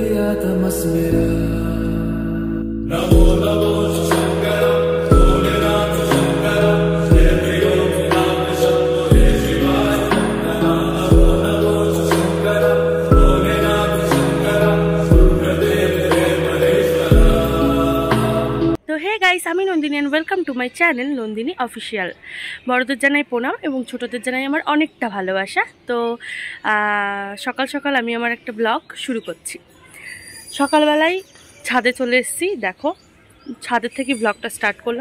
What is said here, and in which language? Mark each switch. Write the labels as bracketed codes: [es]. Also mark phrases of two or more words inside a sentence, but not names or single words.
[hi] तमस मेरा नमो नमो शंकर भोलेनाथ शंकर जय प्रियो नाम शंभो जय शिवाय नमो नमो शंकर भोलेनाथ शंकर रुद्रदेव जय महेश्वर। [en] तो hey guys, আমি নন্দিনী and welcome to my channel Nandini official. [bn] বড়দের জানাই প্রণাম এবং ছোটদের জানাই আমার অনেকটা ভালোবাসা। তো সকাল সকাল আমি আমার একটা ব্লগ শুরু করছি। সকালবেলায় ছাদে চলে এসেছি, দেখো ছাদের থেকে ব্লগটা স্টার্ট করলাম।